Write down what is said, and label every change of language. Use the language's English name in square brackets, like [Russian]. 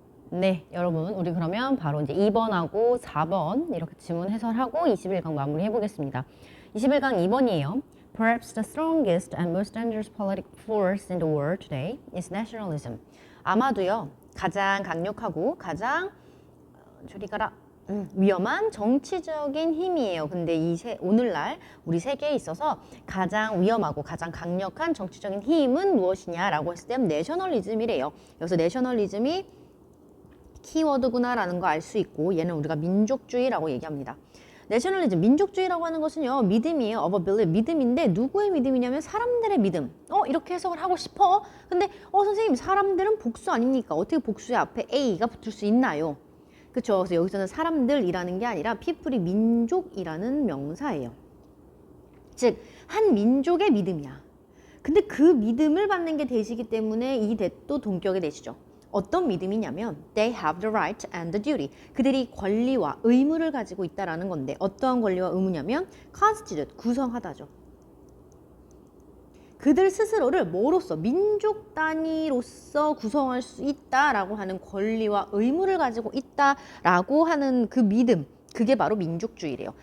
[Korean] 네, 여러분, 우리 그러면 바로 이제 2번하고 4번 이렇게 지문 해설하고 21강 마무리 해보겠습니다. 21강 2번이에요. [English] Perhaps the strongest and most dangerous political force in the world today is nationalism. [Korean] 아마도요, 가장 강력하고 가장 저리 가라. 위험한 정치적인 힘이에요. 근데 오늘날 우리 세계에 있어서 가장 위험하고 가장 강력한 정치적인 힘은 무엇이냐라고 했을 때 내셔널리즘이래요. 여기서 내셔널리즘이 키워드구나라는 거 알 수 있고 얘는 우리가 민족주의라고 얘기합니다. 내셔널리즘, 민족주의라고 하는 것은요. 믿음이에요. [English] of a belief, [Korean] 믿음인데 누구의 믿음이냐면 사람들의 믿음. 이렇게 해석을 하고 싶어. 근데 선생님 사람들은 복수 아닙니까? 어떻게 복수의 앞에 A가 붙을 수 있나요? 그렇죠. 그래서 여기서는 사람들이라는 게 아니라 people이 민족이라는 명사예요. 즉, 한 민족의 믿음이야. 근데 그 믿음을 받는 게 대시기 때문에 이 대도 동격의 대시죠. [English] 어떤 믿음이냐면 they have the right and the duty. [Korean] 그들이 권리와 의무를 가지고 있다라는 건데 어떠한 권리와 의무냐면 constitute, 구성하다죠. 그들 스스로를 뭐로서 민족 단위로서 구성할 수 있다라고 하는 권리와 의무를 가지고 있다라고 하는 그 믿음, 그게 바로 민족주의래요.